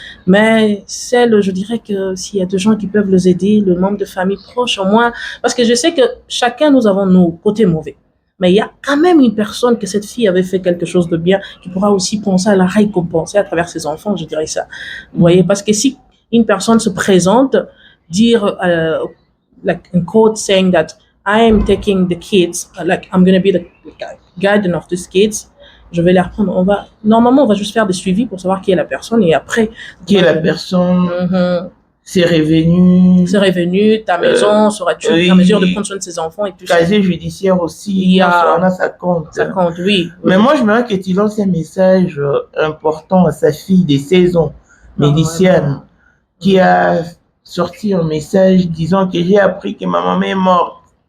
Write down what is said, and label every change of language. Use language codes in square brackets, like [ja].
[fr] Mais je dirais que s'il y a des gens qui peuvent les aider, le membre de famille proche, au moins, parce que je sais que chacun, nous avons nos côtés mauvais. Mais il y a quand même une personne que cette fille avait fait quelque chose de bien, qui pourra aussi penser à la récompenser à travers ses enfants, je dirais ça. Vous voyez, parce que si une personne se présente, dire [en] like in quote saying that I am taking the kids, like I'm going to be the guardian of these kids. [fr] Je vais les reprendre. Normalement, on va juste faire des suivis pour savoir qui est la personne et après. Qui est la personne, ses revenus. Ses revenus, ta maison, seras-tu en mesure de prendre soin de ses enfants et tout ça. Casier judiciaire aussi. Il y a, ça compte. Ça compte, oui. Mais moi, je me dis que tu lances un message important à sa fille de 16 ans, Méliciane, qui a sorti un message disant que j'ai appris que ma maman est morte.